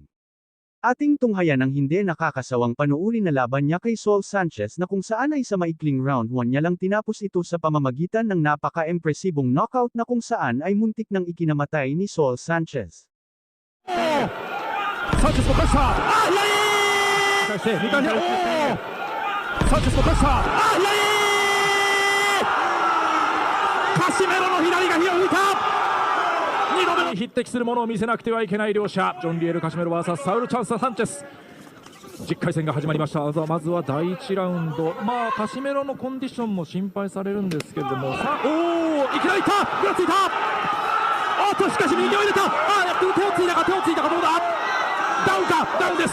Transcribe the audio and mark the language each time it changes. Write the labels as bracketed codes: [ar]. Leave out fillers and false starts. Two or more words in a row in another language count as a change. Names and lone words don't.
[tl] Ating tunghayan ang hindi nakakasawang panuuri na laban niya kay Saul Sanchez, na kung saan ay sa maikling round 1 niya lang tinapos ito sa pamamagitan ng napaka-impresibong knockout na kung saan ay muntik nang ikinamatay ni Saul Sanchez. Sanchez mo pressa! Sanchez mo pressa! [ja] Casimero の左が火を吹いた！2度目に匹敵するものを見せなくてはいけない両者、ジョン・リエル・カシメロ vs サウル・チャンス・サンチェス。10回戦が始まりました。まずは第1ラウンド、カシメロのコンディションも心配されるんですけれども、いきなりいった、ぐらついた、しかし右を入れた、手をついたかどうだ、ダウンか、ダウンです。